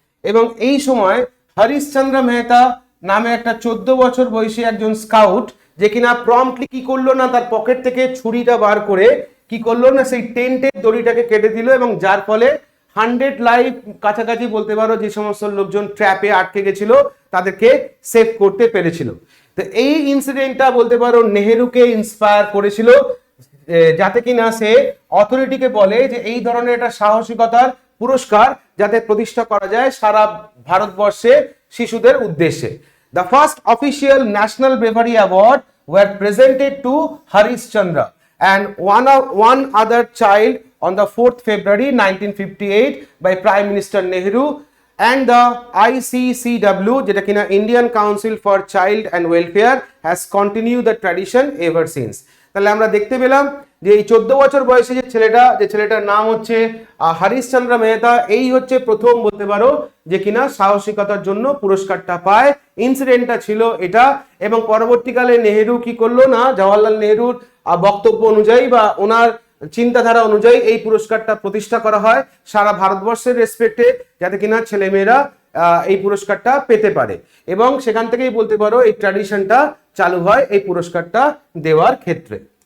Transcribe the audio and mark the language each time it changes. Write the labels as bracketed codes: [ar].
[bn] এবং এই সময় হরিশচন্দ্র মেহতা নামে একটা 14 বছর বয়সী একজন স্কাউট, যে কিনা প্রম্পটলি কি করলো না, তার পকেট থেকে ছুরিটা বার করে কি করলো না, সেই টেন্টের দড়িটাকে কেটে দিল, এবং যার ফলে 100 লাইফ কাছাকাছি বলতে পারো যে সমস্ত লোকজন ট্র্যাপে আটকে গেছিল তাদেরকে সেভ করতে পেরেছিল। তো এই ইনসিডেন্টটা বলতে পারো নেহেরুকে ইন্সপায়ার করেছিল, যাতে কিনা সে অথরিটিকে বলে যে এই ধরনের একটা সাহসিকতার পুরস্কার যাতে প্রতিষ্ঠা করা যায় সারা ভারতবর্ষে শিশুদের উদ্দেশ্যে। [en] The first official National Bravery Award were presented to Harish Chandra and one other child on the 4th February 1958 by Prime Minister Nehru, and the ICCW [bn] যেটা কিনা [en] Indian Council for Child and Welfare has continued the tradition ever since। [bn] তাহলে আমরা দেখতে পেলাম যে এই 14 বছর বয়সী যে ছেলেটার নাম হচ্ছে হরিশচন্দ্র মেহতা, এই হচ্ছে প্রথম বলতে পারো যে কিনা সাহসিকতার জন্য পুরস্কারটা পায়। ইনসিডেন্টটা ছিল এটা, এবং পরবর্তীকালে নেহেরু কি করলো না, জওহরলাল নেহরুর বক্তব্য অনুযায়ী বা ওনার চিন্তাধারা অনুযায়ী এই পুরস্কারটা প্রতিষ্ঠা করা হয় সারা ভারতবর্ষের রেসপেক্টে, যাতে কিনা ছেলেমেয়েরা এই পুরস্কারটা পেতে পারে, এবং সেখান থেকেই বলতে পারো এই ট্র্যাডিশনটা চালু হয় এই পুরস্কারটা দেওয়ার ক্ষেত্রে।